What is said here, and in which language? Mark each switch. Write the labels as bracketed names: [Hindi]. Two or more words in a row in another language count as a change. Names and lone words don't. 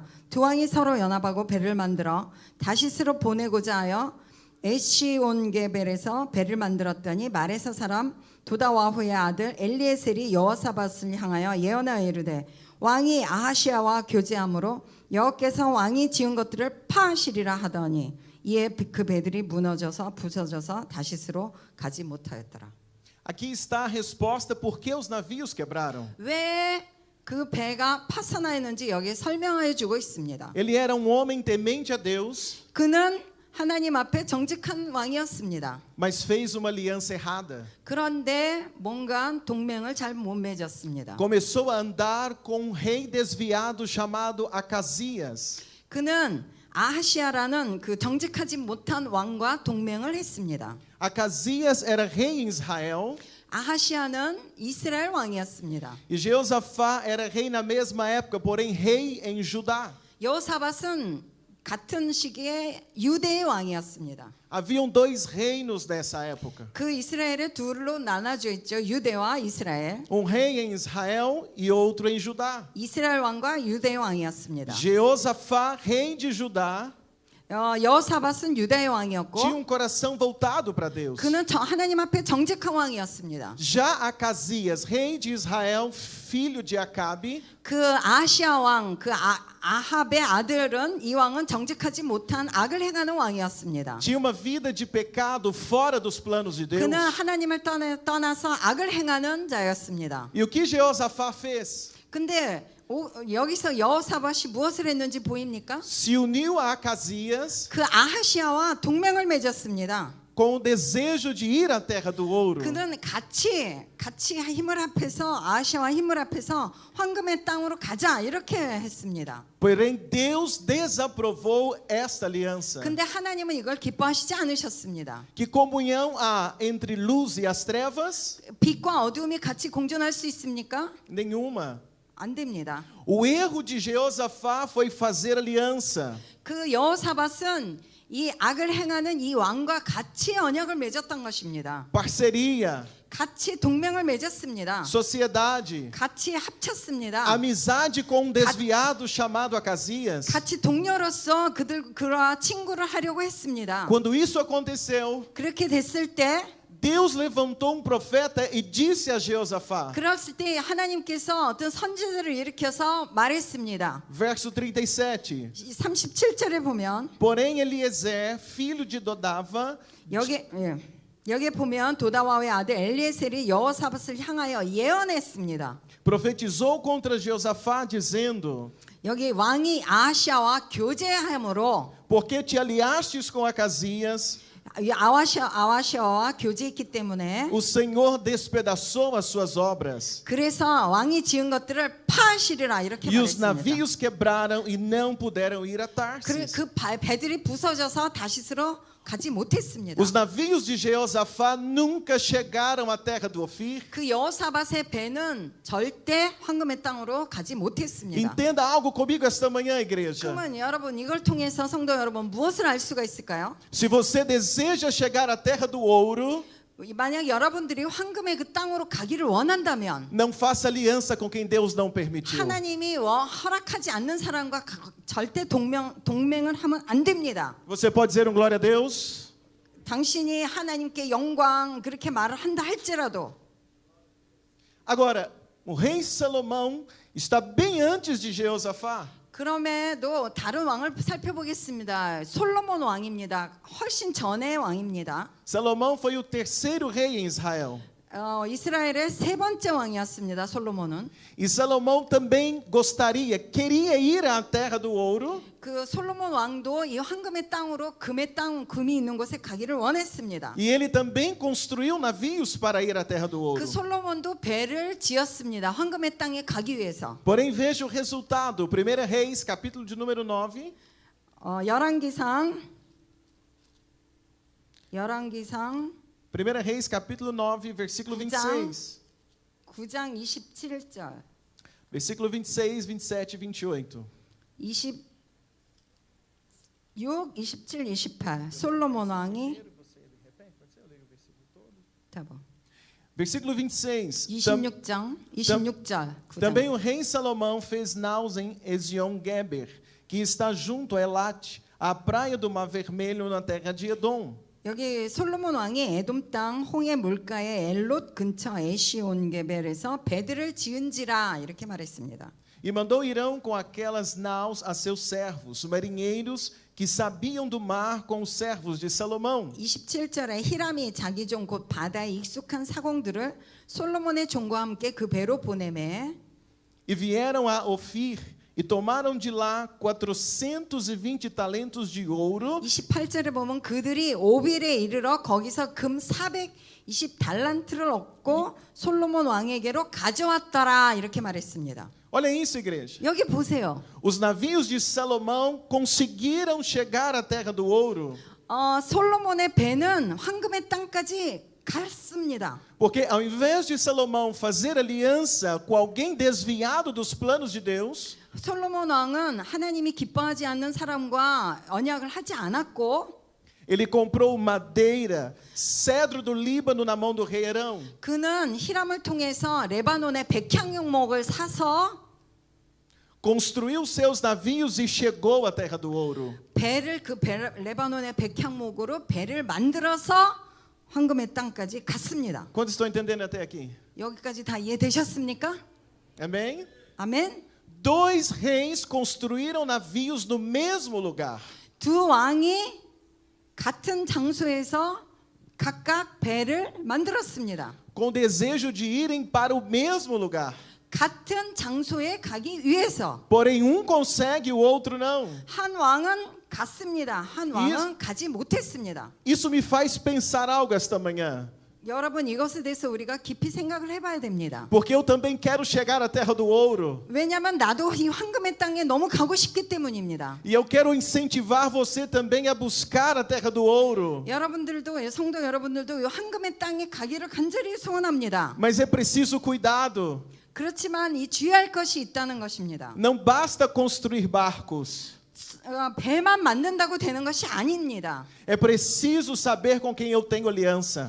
[Korean] 두 왕이 서로 연합하고 배를 만들어 다시스로 보내고자 하여 에시온게벨에서 배를 만들었더니 마레사 사람 도다와후의 아들 엘리에셀이 여호사밧을 향하여 예언하여 이르되 왕이 아하시아와 교제함으로 여호께서 왕이 지은 것들을 파하시리라 하더니 이에 그 배들이 무너져서 부서져서 다시스로 가지 못하였더라. [Portuguese] Aqui está a resposta por que os navios quebraram. [Korean] 왜 그 배가 파산하였는지 여기에 설명해 주고 있습니다. [Portuguese] Ele era um homem temente a Deus, [Korean] 그는 하나님 앞에 정직한 왕이었습니다. [Portuguese] mas fez uma aliança errada. [Korean] 그런데 뭔가 동맹을 잘 못 맺었습니다. [Portuguese] Começou a andar com um rei desviado chamado Acasias. [Korean] 그는 아하시아라는 그 정직하지 못한 왕과 동맹을 했습니다. [Portuguese] Acasias era rei em Israel [Korean] 아하시아는 이스라엘 왕이었습니다. [Portuguese] e Jeosafá era rei na mesma época, porém rei em Judá. [Korean] 여호사밧은 같은 시기에 유대의 왕이었습니다. [Portuguese] Haviam dois reinos nessa época. [Korean] 그 이스라엘의 둘로 나눠져 있죠. 유대와 이스라엘. [Portuguese] Um rei em Israel e outro em Judá. [Korean] 이스라엘 왕과 유대의 왕이었습니다. [Portuguese] Jeosafá, rei de Judá, [Korean] 여호사밧은 유다의 왕이었고 [Portuguese] tinha um coração voltado para Deus. [Korean] 그는 하나님 앞에 정직한 왕이었습니다. [Portuguese] Já Acasias, rei de Israel, filho de Acabe, [Korean] 그 아시아 왕, 그 아합의 아들은 이 왕은 정직하지 못한 악을 행하는 왕이었습니다. [Portuguese] tinha uma vida de pecado fora dos planos de Deus. [Korean] 그는 하나님을 떠나서 악을 행하는 자였습니다. [Portuguese] E o que Jeosafá fez? [Korean] 근데 여기서 여호사밧이 무엇을 했는지 보입니까? [Portuguese] Se uniu a Acasias [Korean] 그 아하시아와 동맹을 맺었습니다. [Portuguese] com o desejo de ir à terra do ouro. [Korean] 그는 같이 힘을 합해서 아하시아와 힘을 합해서 황금의 땅으로 가자 이렇게 했습니다. [Portuguese] Porém Deus desaprovou esta aliança. [Korean] 근데 하나님은 이걸 기뻐하시지 않으셨습니다. [Portuguese] Que comunhão há entre luz e as trevas? [Korean] 빛과 어두움이 같이 공존할 수 있습니까? [Portuguese] Nenhuma. [Korean] 안 됩니다. [Portuguese] O erro de Jeosafá foi fazer aliança. [Korean] 그 여호사밧은 이 악을 행하는 이 왕과 같이 언약을 맺었던 것입니다. [Portuguese] Parceria, [Korean] 같이 동맹을 맺었습니다. [Portuguese] sociedade, [Korean] 같이 합쳤습니다. [Portuguese] amizade com um desviado chamado Acasias. [Korean] 같이 동료로서 그와 친구를 하려고 했습니다. [Portuguese] Quando isso aconteceu, [Korean] 그렇게 됐을 때 [Portuguese] Deus levantou um profeta e disse a Jeosafá. [Korean] 그랬을 때 하나님께서 어떤 선지자를 일으켜서 말했습니다. [Portuguese] Verso 37. [Korean] 37절에 보면 [Portuguese] Porém Eliezer, filho de Dodava, [Korean] 여기에 보면 도다와의 아들 엘리에셀이 여호사밧을 향하여 예언했습니다. [Portuguese] profetizou contra Jeosafá dizendo: [Korean] 여기 왕이 아하시아와 교제함으로 [Portuguese] Porque te aliastes com Acasias, [Korean] 아하시아와 교제했기 때문에 [Portuguese] o Senhor despedaçou as suas obras. [Korean] 그래서 왕이 지은 것들을 파하시리라 이렇게 [Portuguese] E os [Korean] 말했습니다. [Portuguese] navios quebraram e não puderam ir a Tarsis. [Korean] 그 배들이 부서져서 다시스로 가지 못했습니다. [Portuguese] Os navios de Jeosafá nunca chegaram à terra do Ofir. [Korean] 그 여호사밧의 배는 절대 황금의 땅으로 가지 못했습니다. [Portuguese] Entenda algo comigo esta manhã, igreja. [Korean] 그러면 여러분 이걸 통해서 성도 여러분 무엇을 알 수가 있을까요? [Portuguese] Se você deseja chegar à terra do ouro, [Korean] 만약 여러분들이 황금의 그 땅으로 가기를 원한다면 [Portuguese] não faça aliança com quem Deus não permitiu. [Korean] 하나님이 허락하지 않는 사람과 절대 동맹을 하면 안 됩니다. [Portuguese] Você pode dizer glória a Deus? [Korean] 당신이 하나님께 영광 그렇게 말을 한다 할지라도 [Portuguese] Agora, o rei Salomão está bem antes de Jeosafá. [Korean] 그럼에도 다른 왕을 살펴보겠습니다. 솔로몬 왕입니다. 훨씬 전의 왕입니다. [Portuguese] Salomão foi o terceiro rei em Israel. [Korean] 이스라엘의 세 번째 왕이었습니다. 솔로몬은. [Portuguese] E Salomão também queria ir à terra do ouro. [Korean] 그 솔로몬 왕도 이 황금의 땅으로 금이 있는 곳에 가기를 원했습니다. [Portuguese] E ele também construiu navios para ir à terra do ouro. [Korean] 그 솔로몬도 배를 지었습니다. 황금의 땅에 가기 위해서. [Portuguese] Porém, veja o resultado. 1 Reis, capítulo de número 9. [Korean] 열왕기상 [Portuguese] 1 Reis, capítulo 9, versículo 26. [Korean] 9장 27절. [Portuguese] Versículo 26, 27 e 28. 26, 27, 28. [Korean] 솔로몬 왕이 [Portuguese] Versículo 26. [Korean] 26장 26절. [Portuguese] Também o rei Salomão fez naus em Ezion-Geber, que está junto a Elat, à praia do Mar Vermelho, na terra de Edom. [Korean] 여기 솔로몬 왕이 에돔 땅 홍해 물가의 엘롯 근처 에시온게벨에서 배들을 지은지라 이렇게 말했습니다. [Portuguese] E mandou Irão com aquelas naus a seus servos, marinheiros que sabiam do mar, com os servos de Salomão. [Korean] 27절에 히람이 자기 종 곧 바다에 익숙한 사공들을 솔로몬의 종과 함께 그 배로 보내매 [Portuguese] E vieram a Ofir e tomaram de lá 420 talentos de ouro. [Korean] 28절에 보면 그들이 오빌에 이르러 거기서 금 420달란트를 얻고 솔로몬 왕에게로 가져왔더라 이렇게 말했습니다. [Portuguese] Olha isso, igreja. [Korean] 여기 보세요. [Portuguese] Os navios de Salomão conseguiram chegar à terra do ouro. [Korean] 솔로몬의 배는 황금의 땅까지 갔습니다. [Portuguese] Porque ao invés de Salomão fazer aliança com alguém desviado dos planos de Deus, [Korean] 솔로몬 왕은 하나님이 기뻐하지 않는 사람과 언약을 하지 않았고 [Portuguese] ele comprou madeira, cedro do Líbano na mão do rei Arão. [Korean] 그는 히람을 통해서 레바논의 백향목을 사서 [Portuguese] Construiu seus navios e chegou à terra do ouro. [Korean] 레바논의 백향목으로 배를 만들어서 황금의 땅까지 갔습니다. [Portuguese] Quantos estão entendendo até aqui? [Korean] 여기까지 다 이해되셨습니까? [Portuguese] Amém? [Korean] 아멘. [Portuguese] Dois reis construíram navios no mesmo lugar. [Korean] 두 왕이 같은 장소에서 각각 배를 만들었습니다. [Portuguese] Com desejo de irem para o mesmo lugar. [Korean] 같은 장소에 가기 위해서. [Portuguese] Porém, um consegue, o outro não. [Korean] 한 왕은 갔습니다. 한 왕은 가지 못했습니다. [Portuguese] Isso me faz pensar algo esta manhã. [Korean] 여러분 이것에 대해서 우리가 깊이 생각을 해봐야 됩니다. [Portuguese] Porque eu também quero chegar à terra do ouro. [Korean] 왜냐하면 나도 이 황금의 땅에 너무 가고 싶기 때문입니다. [Portuguese] E eu quero incentivar você também a buscar a terra do ouro. [Korean] 여러분들도 성도 여러분들도 이 황금의 땅에 가기를 간절히 소원합니다. [Portuguese] Mas é preciso cuidado. [Korean] 그렇지만 이 주의할 것이 있다는 것입니다. [Portuguese] Não basta construir barcos. [Korean] 배만 만든다고 되는 것이 아닙니다. [Portuguese] É preciso saber com quem eu tenho aliança.